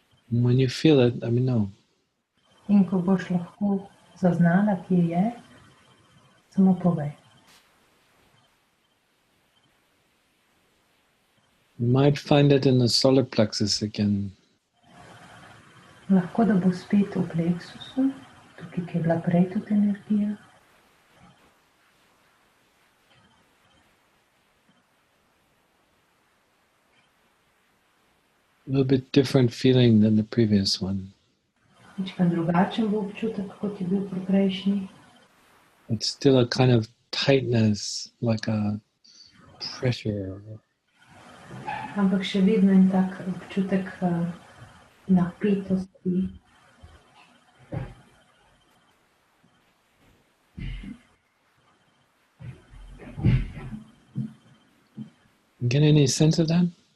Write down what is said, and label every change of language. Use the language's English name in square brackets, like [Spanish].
[English] And when you feel it, let me know. [Slovenian] In ko boš lahko zaznala, kje je, samo povej. [English] You might find it in the solar plexus again. [Slovenian] Lahko da bo spet v pleksusu, tukaj, ki je bila prej tudi energija. [English] A little bit different feeling than the previous one. [Slovenian] Ničkaj drugačen bo občutek, kot je bil pri prejšnji. [English] It's still a kind of tightness, like a pressure. [Slovenian] Ampak še vedno je tak občutek napetosti. [English] Get any sense of that?